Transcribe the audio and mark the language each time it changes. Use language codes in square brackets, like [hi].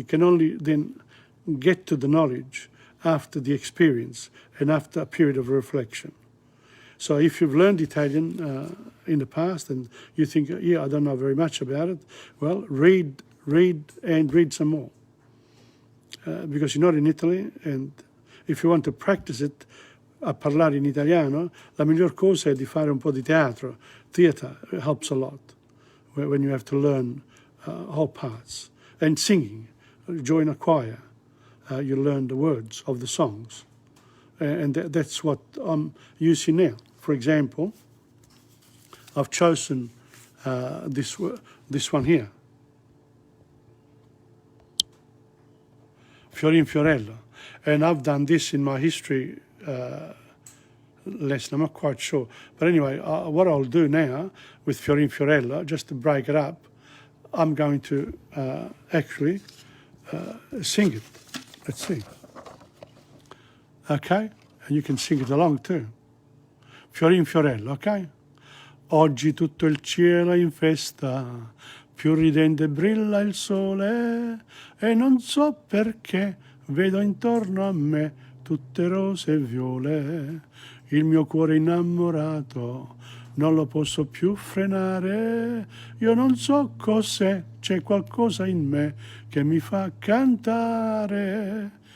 [en] You can only then get to the knowledge after the experience and after a period of reflection. So if you've learned Italian in the past and you think, yeah, I don't know very much about it, well, read some more. Because you're not in Italy, and if you want to practice it, [it] a parlare in italiano, la miglior cosa è di fare un po' di teatro. [en] Theatre helps a lot when you have to learn whole parts. And singing, join a choir, you learn the words of the songs. And that's what I'm using now. For example, I've chosen this one here. Fiorin Fiorello. And I've done this in my history lesson, I'm not quite sure. But anyway, what I'll do now with Fiorin Fiorello, just to break it up, I'm going to actually sing it. Let's see. Okay? And you can sing it along too. Fiorin Fiorello, ok? [it] Oggi tutto il cielo è in festa, più ridente brilla il sole, e non so perché vedo intorno a me tutte rose e viole. Il mio cuore innamorato non lo posso più frenare, io non so cos'è, c'è qualcosa in me che mi fa cantare.